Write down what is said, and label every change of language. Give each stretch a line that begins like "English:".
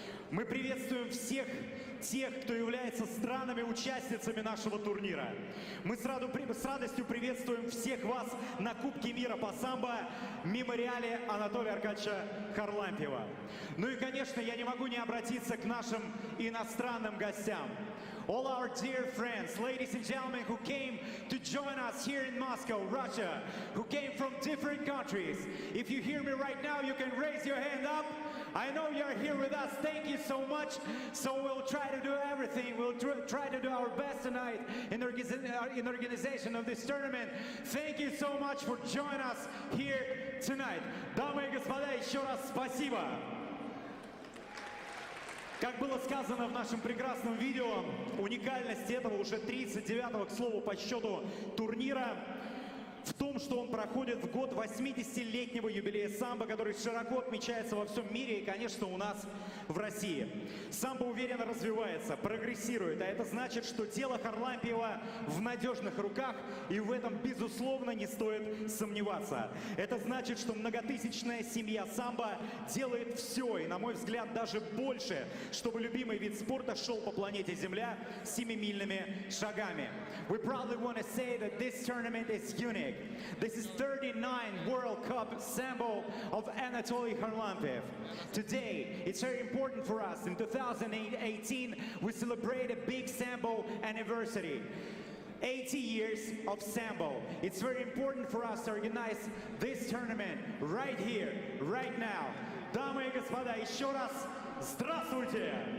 Russian: Мы приветствуем всех тех, кто является странами-участницами нашего турнира. Мы с радостью приветствуем всех вас на Кубке мира по самбо мемориале Анатолия Аркадьевича Харлампиева. Ну и, конечно, я не могу не обратиться к нашим иностранным гостям.
English: All our dear friends, ladies and gentlemen, who came to join us here in Moscow, Russia, who came from different countries. If you hear me right now, you can raise your hand up. I know you're here with us. Thank you so much. So we'll try to do everything. We'll try to do our best tonight in organization of this tournament. Thank you so much for joining us here tonight.
Russian: Дамы и господа, еще раз спасибо. Как было сказано в нашем прекрасном видео, уникальность этого уже 39-го, к слову, по счету турнира в том, что он проходит в год 80-летнего юбилея самбо, который широко отмечается во всем мире и, конечно, у нас в России. Самбо уверенно развивается, прогрессирует, а это значит, что дело Харлампиева в надежных руках, и в этом, безусловно, не стоит сомневаться. Это значит, что многотысячная семья самбо делает все, и, на мой взгляд, даже больше, чтобы любимый вид спорта шел по планете Земля семимильными шагами.
English: We proudly want to say that this tournament is unique. This is 39th World Cup Sambo of Anatoly Kharlampiev. Today, it's very important for us. In 2018, we celebrate a big Sambo anniversary. 80 years of Sambo. It's very important for us to organize this tournament right here, right now.
Russian: Дамы и господа, еще раз здравствуйте!